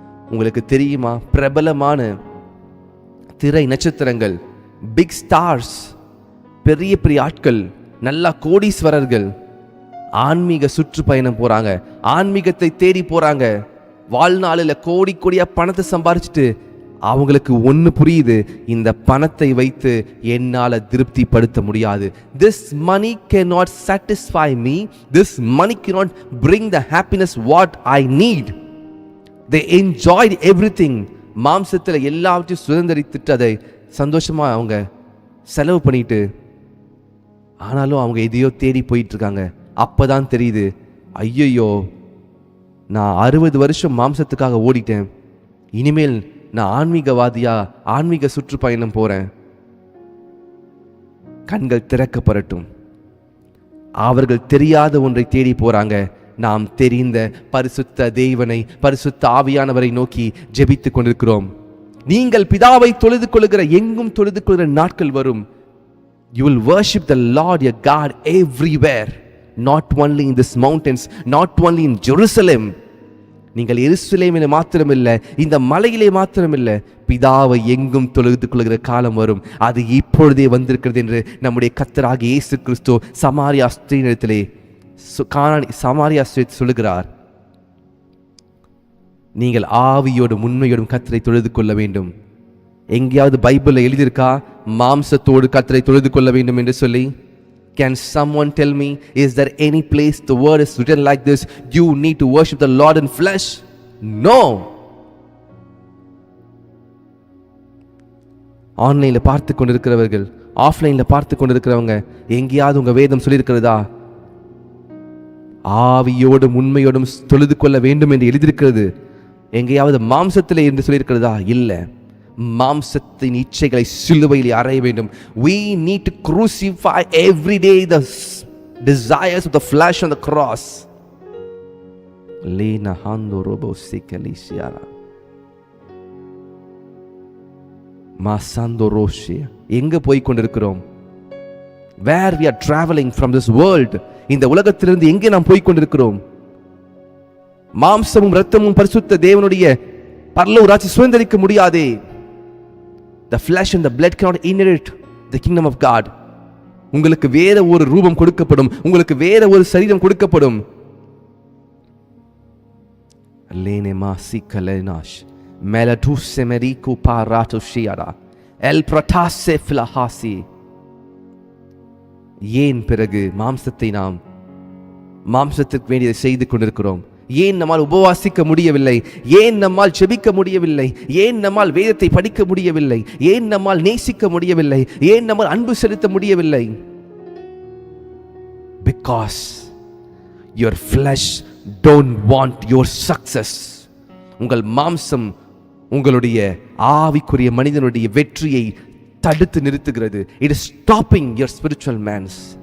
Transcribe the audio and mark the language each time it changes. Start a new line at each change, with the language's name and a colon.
Tamil: உங்களுக்கு தெரியுமா, பிரபலமான திரை நட்சத்திரங்கள்,
English: big stars,
Tamil: பெரிய பெரிய ஆட்கள், நல்ல கோடீஸ்வரர்கள் ஆன்மீக சுற்றுப்பயணம் போறாங்க, ஆன்மீகத்தை தேடி போறாங்க. வாழ்நாளில் கோடி கோடியா பணத்தை சம்பாரிச்சுட்டு அவங்களுக்கு ஒன்று புரியுது, இந்த பணத்தை வைத்து என்னால் திருப்திப்படுத்த முடியாது.
English: This money cannot satisfy me. This money cannot bring the happiness what I need. They enjoyed everything.
Tamil: மாம்சத்தில் எல்லாவற்றையும் சுதந்திரித்துட்டு அதை சந்தோஷமா அவங்க செலவு பண்ணிட்டு, ஆனாலும் அவங்க எதையோ தேடி போயிட்டு இருக்காங்க. அப்பதான் தெரியுது, ஐயோ நான் 60 வருஷம் மாம்சத்துக்காக ஓடிட்டேன், இனிமேல் நான் ஆன்மீகவாதியா ஆன்மீக சுற்றுப்பயணம் போறேன். கண்கள் திறக்கப்படட்டும். அவர்கள் தெரியாத ஒன்றை தேடி போறாங்க. நாம் தெரிந்த பரிசுத்த தேவனை, பரிசுத்த ஆவியானவரை நோக்கி ஜெபித்துக் கொண்டிருக்கிறோம். நீங்கள் பிதாவை தொழுது கொள்கிற, எங்கும் தொழுது கொள்கிற நாட்கள் வரும்.
English: You will worship the Lord your God everywhere, not only in this mountains, not only in Jerusalem.
Tamil: நீங்கள் எருசலேமிலே மாத்திரமில்லை, இந்த மலையிலே மாத்திரமில்லை, பிதாவை எங்கும் தொழுது கொள்கிற காலம் வரும். அது இப்பொழுதே வந்திருக்கிறது என்று நம்முடைய கர்த்தராகிய இயேசு கிறிஸ்து சமாரியா ஸ்திரீனிடத்திலே சமாரியா ஸ்திரீ சொல்லுகிறார். நீங்கள் ஆவியோடும் உண்மையோடும் கர்த்தரை தொழுது கொள்ள வேண்டும். எங்கேயாவது பைபிளில் எழுதியிருக்கா மாம்சத்தோடு கர்த்தரை தொழுது கொள்ள வேண்டும் என்று சொல்லி?
English: Can someone tell me, is there any place the word is written like this, you need to worship the Lord in flesh? No.
Tamil: ஆன்லைன்ல பார்த்து கொண்டிருக்கிறவர்கள், ஆஃப்லைன்ல பார்த்து கொண்டிருக்கிறவங்க, எங்கேயாவது உங்க வேதம் சொல்லியிருக்கிறதா ஆவியோடும் உண்மையோடும் தொழுது கொள்ள வேண்டும் என்று எழுதியிருக்கிறது? எங்கேயாவது மாம்சத்திலே என்று சொல்லியிருக்கிறதா? இல்லை. மாம்சத்தின் இச்சைகளை சிலுவையில் அறைய வேண்டும்.
English: We need to crucify every day the desires of the flesh on the cross. Lena hando robo sikalisiara masando roshi.
Tamil: எங்க போய் கொண்டிருக்கிறோம்?
English: Where we are traveling from this world.
Tamil: இந்த உலகத்திலிருந்து எங்கே நாம் போய் கொண்டிருக்கிறோம்? மாம்சமும் இரத்தமும் பரிசுத்த தேவனுடைய பரலோக ராஜ்யத்தை சுதந்தரிக்க முடியாதே.
English: The flesh and the blood cannot inherit the kingdom of God.
Tamil: உங்களுக்கு வேற ஒரு ரூபம் கொடுக்கப்படும், உங்களுக்கு வேற ஒரு சரீரம் கொடுக்கப்படும். Lene masi kalenash melatu semeriku parato shiara el pratase flahasi. ஏன் பிறகு மாம்சத்தை நாம் மாம்சத்துக்கு வேண்டியதை செய்து கொண்டிருக்கிறோம்? ஏன் நம்மால் உபவாசிக்க முடியவில்லை? ஏன் நம்மால் ஜெபிக்க முடியவில்லை? ஏன் நம்மால் வேதத்தை படிக்க முடியவில்லை? ஏன் நம்மால் நேசிக்க முடியவில்லை? ஏன் நம்மால் அன்பு செலுத்த முடியவில்லை?
English: Because your flesh don't want your success.
Tamil: உங்கள் மாம்சம் உங்களுடைய ஆவிக்குரிய மனிதனுடைய வெற்றியை தடுத்து நிறுத்துகிறது.
English: It is stopping your spiritual man's.